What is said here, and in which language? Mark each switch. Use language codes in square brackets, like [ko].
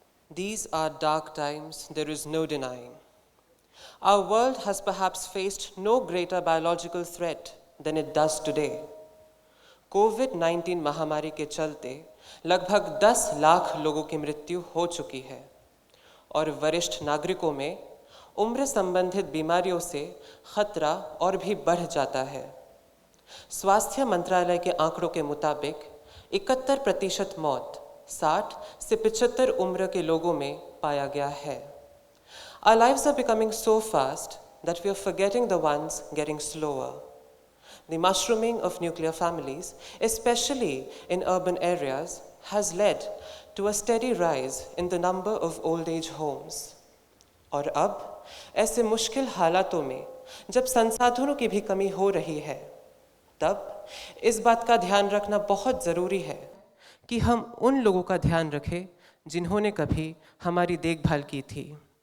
[en] These are dark times, there is no denying. Our world has perhaps faced no greater biological threat than it does today. [hi] कोविड-19 महामारी के चलते लगभग 10 लाख लोगों की मृत्यु हो चुकी है और वरिष्ठ नागरिकों में उम्र संबंधित बीमारियों से खतरा और भी बढ़ जाता है। स्वास्थ्य मंत्रालय के आंकड़ों के मुताबिक 71% मौत 60 से 75 उम्र के लोगों में पाया गया है। [en] Our lives are becoming so fast that we are forgetting the ones getting slower. The mushrooming of nuclear families, especially in urban areas, has led to a steady rise in the number of old age homes. [hi] और अब ऐसे मुश्किल हालातों में जब संसाधनों की भी कमी हो रही है, तब इस बात का ध्यान रखना बहुत ज़रूरी है कि हम उन लोगों का ध्यान रखें जिन्होंने कभी हमारी देखभाल की थी।